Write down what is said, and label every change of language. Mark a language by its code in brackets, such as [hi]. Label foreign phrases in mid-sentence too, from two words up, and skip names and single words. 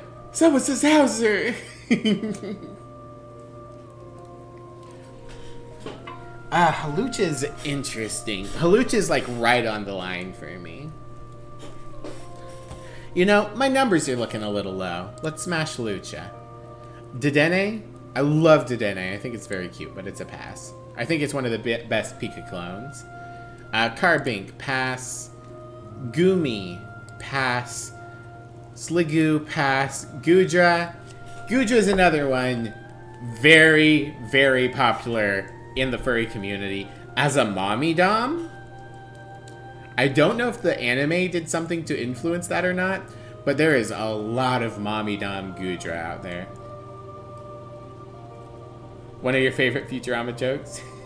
[en] Someone says Hauser! Halucha's interesting. Halucha's like right on the line for me. You know, my numbers are looking a little low. Let's smash Halucha. Dedenne? I love Dedenne. I think it's very cute, but it's a pass. I think it's one of the best Pika clones. Carbink, pass. Gumi, pass. Sliggoo, pass. Gudra. Gudra's another one. Very, very popular in the furry community as a mommy dom. I don't know if the anime did something to influence that or not, but there is a lot of mommy dom Gudra out there. One of your favorite Futurama jokes?